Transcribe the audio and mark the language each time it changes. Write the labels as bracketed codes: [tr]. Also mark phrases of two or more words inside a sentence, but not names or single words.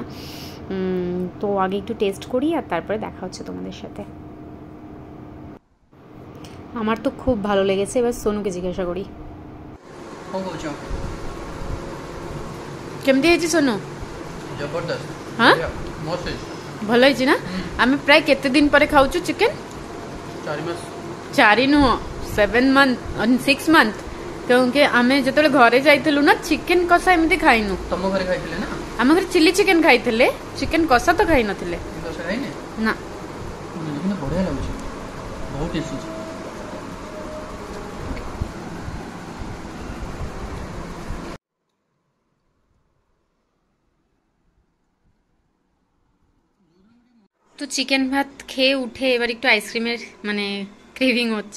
[bn] তো আগে একটু টেস্ট করি আর তারপরে দেখা হচ্ছে তোমাদের সাথে। আমার তো খুব ভালো লেগেছে, এবার সোনুকে জিজ্ঞাসা করি। কেমন হয়েছে সোনু? হ্যাঁ, [or] ଭଲ ହେଇଛି ନା? ଆମେ ପ୍ରାୟ କେତେ ଦିନ ପରେ ଖାଉଛୁ ଚିକେନ? 4 ନୁହଁ, 7 month 6 month। क्योंकि ଆମେ ଯେତେବେଳେ ଘରେ ଯାଇଥିଲୁ ନା, ଚିକେନ କଷା ଏମିତି ଖାଇନୁ। ତମ ଘରେ ଖାଇଥିଲେ ନା? ଆମ ଘରେ ଚିଲି ଚିକେନ ଖାଇଥିଲେ, ଚିକେନ କଷା ତ ଖାଇ ନଥିଲେ ନା। କିନ୍ତୁ ବଢିଆ ଲାଗୁଛି, ବହୁତ ଟେଷ୍ଟି ଅଛି। [bn] তো চিকেন ভাত খেয়ে উঠে এবার একটু আইসক্রিমের মানে ক্রেভিং হচ্ছে।